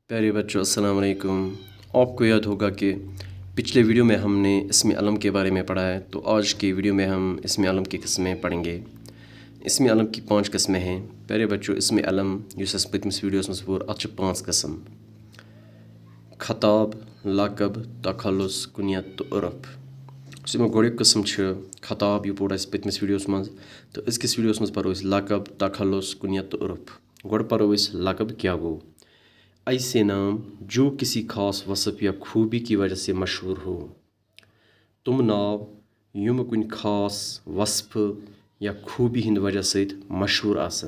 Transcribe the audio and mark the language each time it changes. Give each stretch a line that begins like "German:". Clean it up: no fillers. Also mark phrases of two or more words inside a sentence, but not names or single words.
Hindi: प्यारे बच्चों अस्सलाम वालेकुम। आपको याद होगा कि पिछले वीडियो में हमने इस्म अलम के बारे में पढ़ा है, तो आज की वीडियो में हम इस्म अलम की किस्में पढ़ेंगे। इस्म अलम की 5 किस्में हैं। प्यारे बच्चों
Kashmiri: इस्म अलम युस पतमिस वीडियोस में पूर अत 5 किस्म: खताब, लकब, तखल्लुस, कुनियत तो उर्फ। गोड़क किस्म खताब, यह पोड़ पतमिस वीडियोस मज, तो अजकिस वीडियोस मज पढ़ो लकब, तखल्लुस, कुनियत तो उर्फ। गोड़ पढ़ो लकब क्या गो।
Hindi: ऐसे नाम जो किसी खास वसफ़ या खूबी की वजह से मशहूर हो।
Kashmiri: तुम नाव युम कुन खास वसफ़ या खूबी हिंद वजह से मशहूर आसन।